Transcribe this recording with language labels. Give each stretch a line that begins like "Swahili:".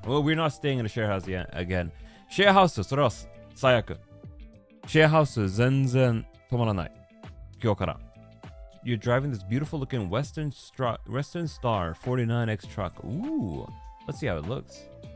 English: Well, we're not staying in a share house yet, again.
Japanese: シェアハウス、それは最悪。シェアハウス全然止まらない。今日から。
English: You're driving this beautiful looking Western Star 49X truck. Ooh, let's see how it looks.